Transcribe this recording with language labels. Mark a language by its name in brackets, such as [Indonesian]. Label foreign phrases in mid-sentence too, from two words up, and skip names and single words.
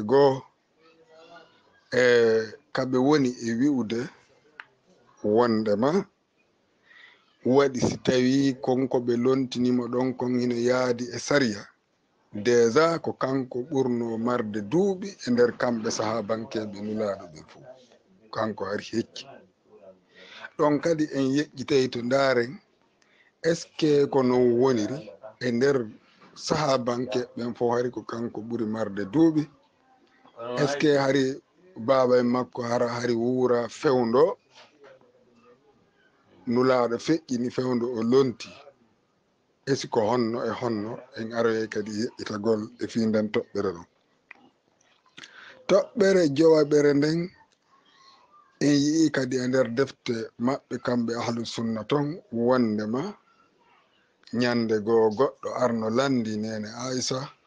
[Fula] goo e kaɓe woni e wi'ude wondema waɗi si tawi konko ɓe lontinimo ɗon kon hino yaadi e sariya déjà ko kanko ɓurno marde duuɓi e nder kamɓe sahabankeɓe nulaɗo ɓe fuu kanko hari hecci ɗon kadi en yeƴƴitay to ndaren [French] est ce que [Fula] ko non woniri e nder sahabankeɓen fof hari ko kanko ɓuri marde duuɓi [French] est ce que [Fula] hari baba en makko hari wuura fewndo nulaɗo feƴƴini fewndo o lonti esi ko honno e honno en aroye kadi yeƴƴitagol e fi nden toɓɓere ɗon toɓɓere jowaɓere nden en yii kadi e nder defte maɓɓe kamɓe [Arabic] أهل السنة [Fula] ton wondema ñande goo goɗɗo arno landi nene aissa